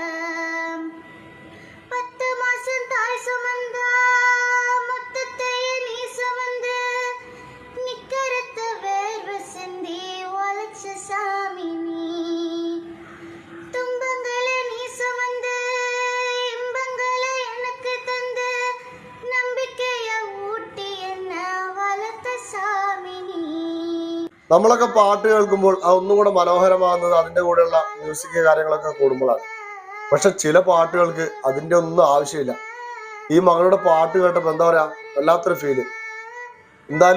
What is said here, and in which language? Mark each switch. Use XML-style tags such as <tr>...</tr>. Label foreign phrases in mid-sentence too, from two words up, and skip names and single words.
<ta>10 மாசம் தாய் சுமந்தா மொத்தத்தையே நீ சுமந்து, நிக்கரத்த வேர்வை சிந்தி உழைச்ச சாமி நீ. துன்பங்களை நீ சுமந்து இன்பங்களை எனக்கு தந்து, நம்பிக்கைய ஊட்டி என்ன வளர்த்த சாமி நீ.</ta> <ml>നമ്മളൊക്കെ പാട്ട് കേൾക്കുമ്പോൾ അതൊന്നും കൂടെ മനോഹരമാകുന്നത് അതിൻ്റെ കൂടെയുള്ള മ്യൂസിക് കാര്യങ്ങളൊക്കെ കൂടുമ്പോഴാണ്. പക്ഷെ ചില പാട്ടുകൾക്ക് അതിൻ്റെ ഒന്നും ആവശ്യമില്ല. ഈ മകളുടെ പാട്ട് കേട്ടപ്പോൾ എന്താ പറയാ, വല്ലാത്തൊരു ഫീല്.</ml>